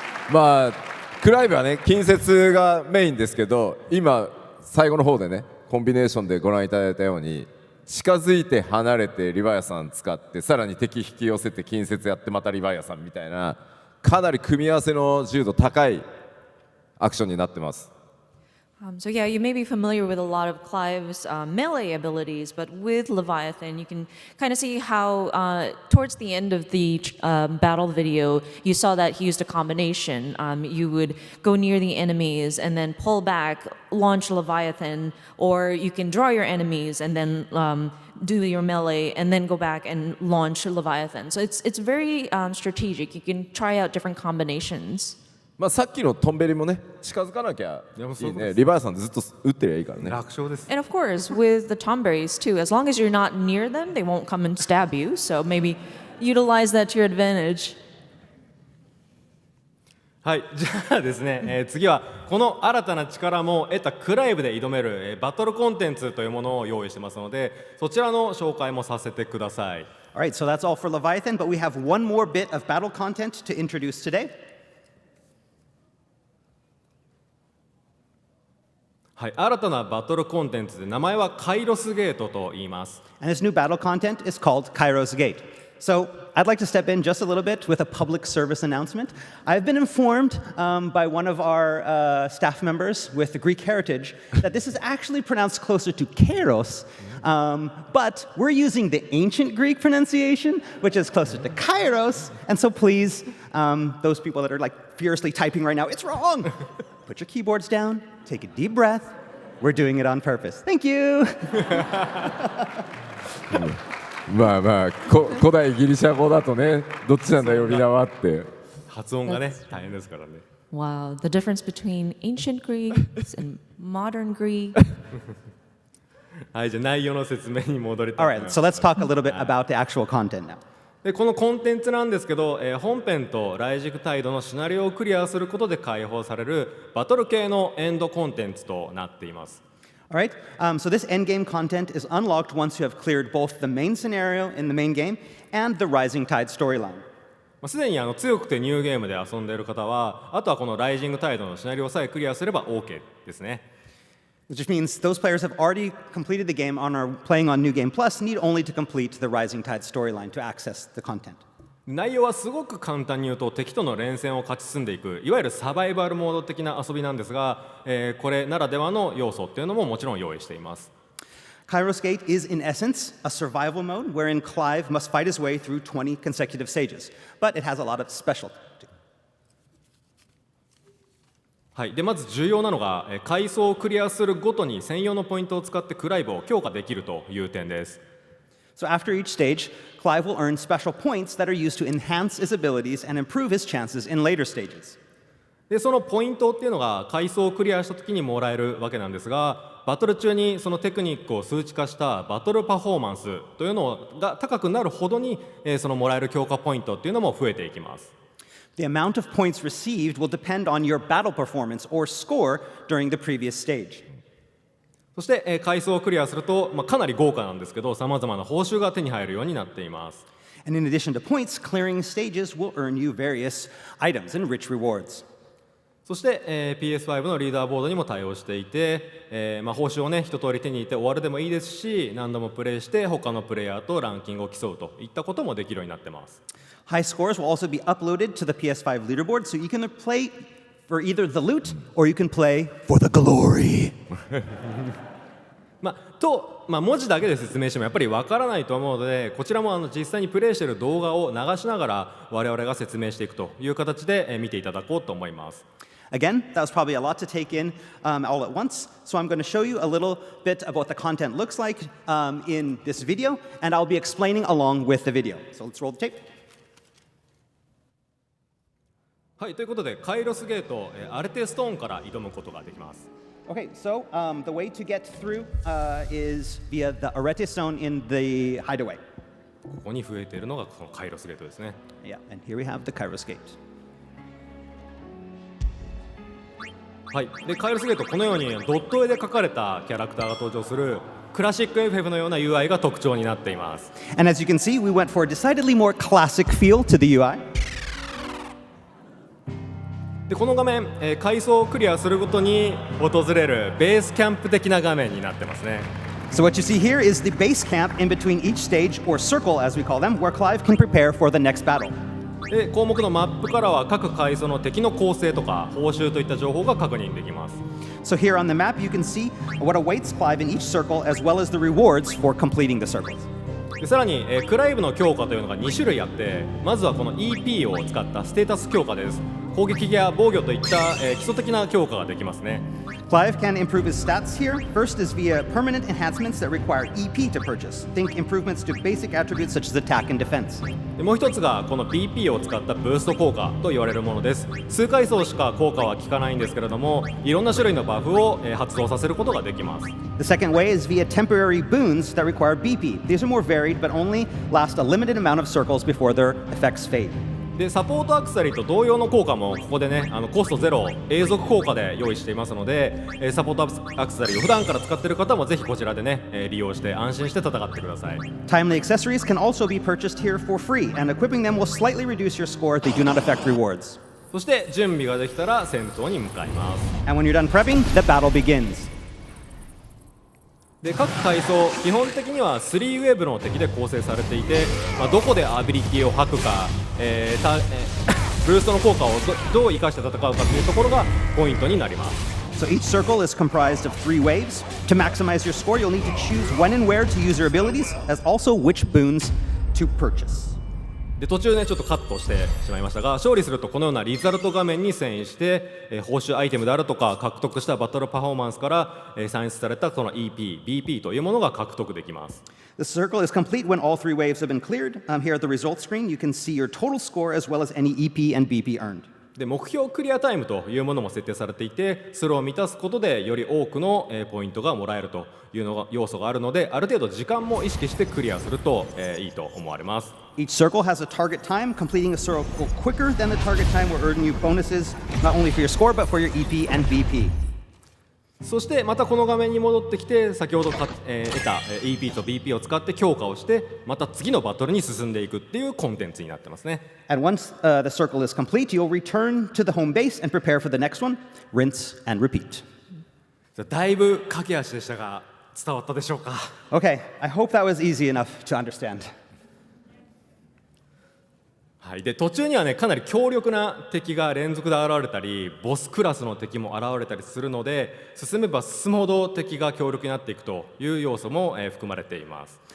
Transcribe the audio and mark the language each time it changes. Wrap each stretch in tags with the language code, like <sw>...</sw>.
<ja>まあクライブはね近接がメインですけど、今最後の方でねコンビネーションでご覧いただいたように近づいて離れてリヴァイアサン使ってさらに敵引き寄せて近接やってまたリヴァイアサンみたいなかなり組み合わせの自由度高いアクションになってます。</ja> <en>So yeah, you may be familiar with a lot of Clive's melee abilities, but with Leviathan, you can kind of see how towards the end of the battle video, you saw that he used a combination. You would go near the enemies and then pull back, launch Leviathan, or you can draw your enemies and then do your melee and then go back and launch Leviathan. So it's very strategic. You can try out different combinations.</en> <ja>まあさっきのトンベリもね近づかなきゃいいね。リヴァイアサンでずっと打ってりゃいいからね。楽勝です。</ja> <en>And of course, with the Tomberries too, as long as you're not near them, they won't come and stab you. So maybe utilize that to your advantage.</en> <ja>はい、じゃあですね、次はこの新たな力も得たクライブで挑める、バトルコンテンツというものを用意してますので、そちらの紹介もさせてください。</ja> <en>All right, so that's all for Leviathan, but we have one more bit of battle content to introduce today.</en> <ja>はい、新たなバトルコンテンツで名前はカイロスゲートと言います。</ja> <en>And this new battle content is called Kyos Gate. So I'd like to step in just a little bit with a public service announcement. I've been informed by one of our staff members with the Greek heritage that this is actually pronounced closer to Kairos, but we're using the ancient Greek pronunciation, which is closer to Kairos. And so please, those people that are like furiously typing right now, it's wrong. Put your keyboards down, take a deep breath. We're doing it on purpose. Thank you.</en> <ja>まあまあ古代ギリシャ語だとねどっちなんだ呼び名はって発音がね大変ですからね。</ja> <en>Wow, the difference between ancient Greek and modern Greek.</en> <ja>はい、じゃあ内容の説明に戻りたいと</ja> <en>All</en> <ja>思いま</ja> <en>right,</en> <ja>す。</ja> <en>so let's talk a little bit about the actual content now.</en> <ja>でこのコンテンツなんですけど、本編と雷軸タイドのシナリオをクリアすることで解放されるバトル系のエンドコンテンツとなっています。</ja> <en>All right, so this endgame content is unlocked once you have cleared both the main scenario in the main game and the Rising Tide storyline.</en> <ja>すでに強くてニューゲームで遊んでいる方は、あとはこのライジングタイドのシナリオさえクリアすれば OK ですね。</ja> <en>Which means those players have already completed the game and are playing on New Game Plus need only to complete the Rising Tide storyline to access the content.</en> <ja>内容はすごく簡単に言うと敵との連戦を勝ち進んでいくいわゆるサバイバルモード的な遊びなんですが、これならではの要素っていうのももちろん用意しています。</ja> <en>Kyos Gate is in essence a survival mode wherein Clive must fight his way through 20 consecutive stages, but it has a lot of specialty.</en> <ja>はい、でまず重要なのが階層をクリアするごとに専用のポイントを使ってクライブを強化できるという点です。</ja> <en>So after each stage, Clive will earn special points that are used to enhance his abilities and improve his chances in later stages.</en> <ja>でそのポイントっていうのが階層をクリアした時にもらえるわけなんですが、バトル中にそのテクニックを数値化したバトルパフォーマンスというのが高くなるほどに、そのもらえる強化ポイントっていうのも増えていきます。</ja> <en>The amount of points received will depend on your battle performance or score during the previous stage.</en> <ja>そして、階層をクリアすると、かなり豪華なんですけど、さまざまな報酬が手に入るようになっています。</ja> <en>And in addition to points, clearing stages will earn you various items and rich rewards.</en> <ja>そして、PS5 のリーダーボードにも対応していて、報酬をね一通り手に入れて終わるでもいいですし、何度もプレイして他のプレイヤーとランキングを競うといったこともできるようになってます。</ja> <en>High scores will also be uploaded to the PS5 leaderboard, so you can play for either the loot or you can play for the glory.</en> <ja>文字だけで説明してもやっぱりわからないと思うので、こちらも実際にプレイしている動画を流しながら我々が説明していくという形で、見ていただこうと思います。</ja> <en>Again, that was probably a lot to take in all at once, so I'm going to show you a little bit of what the content looks like in this video, and I'll be explaining along with the video. So let's roll the tape.</en> <ja>はい、ということでカイロスゲート、アルテストーンから挑むことができます。</ja> <en>Okay, so the way to get through is via the Arete Stone in the hideaway.</en> <ja>ここに増えているのがこのカイロスゲートですね。</ja> <en>Yeah, and here we have the Kyos Gate.</en> <ja>はい、でカイロスゲート、このようにドット絵で描かれたキャラクターが登場するクラシック FF のような UI が特徴になっています。</ja> <en>And as you can see, we went for a decidedly more classic feel to the UI.</en> <ja>でこの画面、階層をクリアするごとに訪れるベースキャンプ的な画面になってますね。</ja> <en>So what you see here is the base camp in between each stage, or circle as we call them, where Clive can prepare for the next battle.</en> <ja>で項目のマップからは各階層の敵の構成とか報酬といった情報が確認できます。</ja> <en>So here on the map, you can see what awaits Clive in each circle, as well as the rewards for completing the circles.</en> <ja>でさらに、クライブの強化というのが2種類あって、まずはこの EP を使ったステータス強化です。攻撃や防御といった、基礎的な強化ができますね。</ja> <en>Clive can improve his stats here. First is via permanent enhancements that require EP to purchase. Think improvements to basic attributes such as attack and defense.</en> <ja>でもう一つがこの BP を使ったブースト効果と言われるものです。数階層しか効果は効かないんですけれども、いろんな種類のバフを、発動させることができます。</ja> <en>The second way is via temporary boons that require BP. These are more varied but only last a limited amount of circles before their effects fade.</en> <ja>でサポートアクセサリーと同様の効果もここでね、コストゼロ永続効果で用意していますので、サポートアクセサリーを普段から使っている方もぜひこちらでね、利用して安心して戦ってください。</ja> <en>Timely accessories can also be purchased here for free, and equipping them will slightly reduce your score. They do not affect rewards.</en> <ja>そして準備ができたら戦闘に向かいます。</ja> <en>And when you're done prepping, the battle begins.</en> <ja>で各階層基本的には3ウェーブの敵で構成されていて、どこでアビリティを吐くか、ブーストの効果をどう生かして戦うかというところがポイントになります。</ja> <en>So each circle is comprised of 3 waves. To maximize your score, you'll need to choose when and where to use your abilities, as also which boons to purchase.</en> <ja>で途中ねちょっとカットしてしまいましたが、勝利するとこのようなリザルト画面に遷移して、報酬アイテムであるとか獲得したバトルパフォーマンスから、算出されたこの EP、BP というものが獲得できます。</ja> <en>The circle is complete when all 3 waves have been cleared. Here at the results screen, you can see your total score as well as any EP and BP earned.</en> <ja>で目標クリアタイムというものも設定されていて、それを満たすことでより多くの、ポイントがもらえるというのが要素があるので、ある程度時間も意識してクリアすると、いいと思われます。</ja> <en>Each circle has a target time. Completing a circle quicker than the target time will earn you bonuses, not only for your score, but for your EP and BP.</en> <ja>そしてまたこの画面に戻ってきて、先ほど得た、EP と BP を使って強化をして、また次のバトルに進んでいくっていうコンテンツになってますね。</ja> <en>And once the circle is complete, you'll return to the home base and prepare for the next one. Rinse and repeat.</en> <ja>だいぶ駆け足でしたが伝わったでしょうか。</ja> <en>Okay, I hope that was easy enough to understand.</en> <ja>はい、で途中にはねかなり強力な敵が連続で現れたり、ボスクラスの敵も現れたりするので、進めば進むほど敵が強力になっていくという要素も、含まれています。</ja>